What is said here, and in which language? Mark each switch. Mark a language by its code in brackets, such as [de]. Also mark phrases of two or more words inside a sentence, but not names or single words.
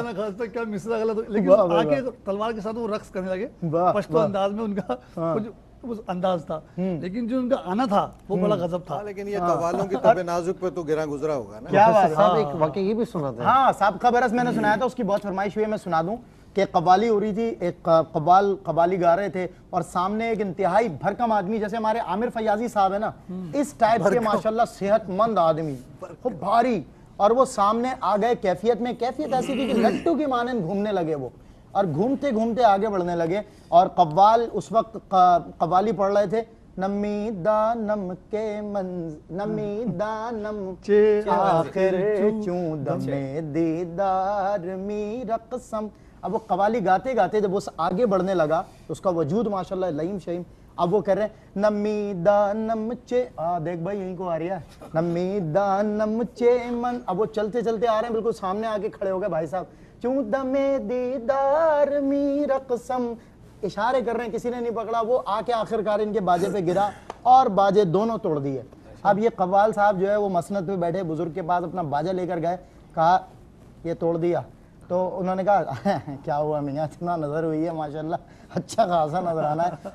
[ur] نا خاص تک کیا مصرعہ غلط، لیکن آکے تلوار کے ساتھ وہ رقص کرنے لگے، پشتو انداز میں ان کا کچھ اس انداز تھا، لیکن جو ان کا آنا تھا وہ بڑا غضب تھا. لیکن یہ قوالوں کی طبع نازک پہ تو گرا گزرا ہوگا نا. کیا بات صاحب، ایک واقعی یہ بھی سنا تھا. ہاں صاحب کا برس میں نے سنایا تھا، اس کی بہت فرمائش ہوئی ہے، میں سنا دوں کہ قوالی ہو رہی تھی، ایک قوالی گا رہے تھے اور سامنے ایک انتہائی بھرکم آدمی جیسے ہمارے عامر فیاضی صاحب ہے نا، اس ٹائپ کے ماشاءاللہ صحت مند آدمی خوب بھاری، اور وہ سامنے آ گئے کیفیت ایسی تھی کہ لٹو کی مانند گھومنے لگے وہ، اور گھومتے گھومتے آگے بڑھنے لگے، اور قوال اس وقت قوالی پڑھ رہے تھے، [fa] نمی دانم کے نمی دانم آخر چون دمِ دیدار می رقصم. [ur] اب وہ قوالی گاتے گاتے جب اس آگے بڑھنے لگا تو اس کا وجود ماشاءاللہ لئیم شہیم، اب وہ کہہ رہے ہیں [fa] نمی دانم چے، [ur] دیکھ بھائی یہیں کو آ رہی ہے، [fa] نمی دانم چے من. [ur] اب وہ چلتے چلتے آ رہے ہیں، بالکل سامنے آگے کھڑے ہو گئے بھائی صاحب، [fa] چون دمِ دیدار می رقصم، [ur] اشارے کر رہے ہیں، کسی نے نہیں پکڑا، وہ آ کے آخرکار ان کے باجے پہ گرا اور باجے دونوں توڑ دیے. اب یہ قوال صاحب جو ہے وہ مسند پہ بیٹھے بزرگ کے پاس اپنا باجا لے کر گئے، کہا یہ توڑ دیا، تو انہوں نے کہا کیا ہوا میاں، اتنا نظر ہوئی ہے ماشاءاللہ، اچھا خاصا نظر آنا ہے.